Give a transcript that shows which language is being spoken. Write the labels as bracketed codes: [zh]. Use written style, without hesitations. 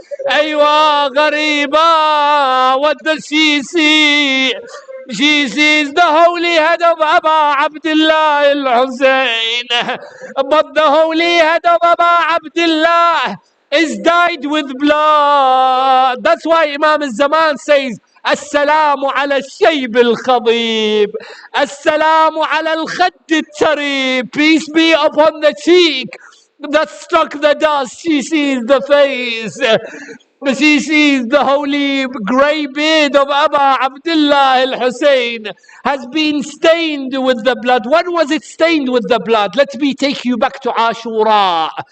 [en] Aywa Ghariba. What does she see? She sees the holy head of Abu Abdullah al-Hussein. But the holy head of Abu Abdullah is dyed with blood. That's why Imam al-Zaman says, [ar] السلام على الشيب الخضيب السلام على الخد التريب. [en] Peace be upon the cheek that struck the dust. She sees the face. She sees the holy grey beard of Abu Abdullah al-Hussein has been stained with the blood. When was it stained with the blood? Let me take you back to Ashura.